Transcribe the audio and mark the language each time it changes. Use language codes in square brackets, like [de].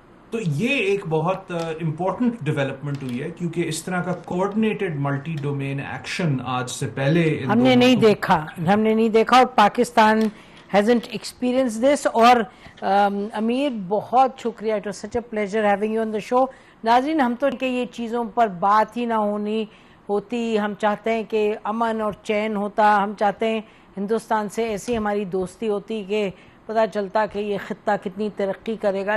[ur] تو یہ ایک بہت امپورٹنٹ ڈیولپمنٹ ہوئی ہے, کیونکہ اس طرح کا کوآرڈینیٹڈ ملٹی ڈومین ایکشن آج سے پہلے ہم نے نہیں دیکھا, اور پاکستان [en] hasn't experienced this. [ur] اور امیر بہت شکریہ, [en] it was such a pleasure having you on the show. [ur] ناظرین, ہم تو کہ یہ چیزوں پر بات ہی نہ ہوتی, ہم چاہتے ہیں کہ امن اور چین ہوتا, ہم چاہتے ہیں ہندوستان سے ایسی ہماری دوستی ہوتی کہ پتہ چلتا کہ یہ خطہ کتنی ترقی کرے گا.